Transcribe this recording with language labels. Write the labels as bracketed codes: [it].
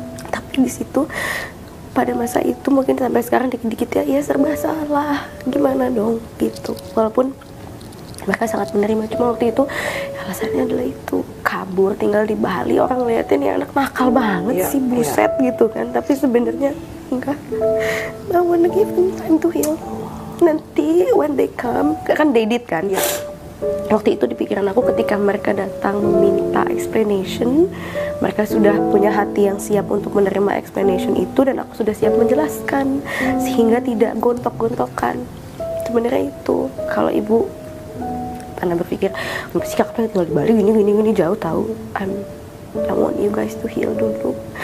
[id] Tapi di situ pada masa itu mungkin sampai sekarang dikit-dikit ya serba salah, gimana dong gitu. Walaupun mereka sangat menerima, cuma waktu itu alasannya adalah itu kabur tinggal di Bali, orang liatin ya anak nakal banget sih, buset gitu kan. Tapi sebenarnya enggak, [en] I wanna give them time to heal. [id] Nanti [en] when they come, kan they did kan. [id] Waktu itu di pikiran aku ketika mereka datang meminta explanation, mereka sudah punya hati yang siap untuk menerima explanation itu, dan aku sudah siap menjelaskan sehingga tidak gontok-gontokan. Sebenarnya itu kalau ibu karena berpikir sih kakak tinggal di Bali gini jauh tahu, [en] I want you guys to heal [id] dulu.